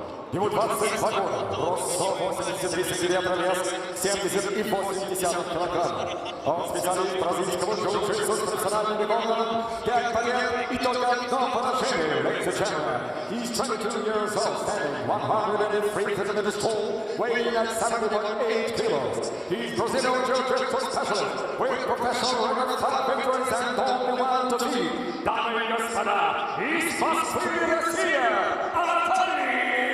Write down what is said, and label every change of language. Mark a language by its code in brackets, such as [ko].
[ru] Ему 22 года, рост 183 сантиметра, вес 70,8 килограмма. Он специалист бразильского джиу-джитсу с профессиональным рекордом 5 побед и только 1 поражение. [en] Ladies and gentlemen, he's 22 years old, standing 103 centimeters tall, weighing at 70.8 kilos. He's Brazilian jiu-jitsu specialist with professional record 5 victories and only 1 defeat. [ru] Дамы и господа, из Москвы, Россия, Анатолий!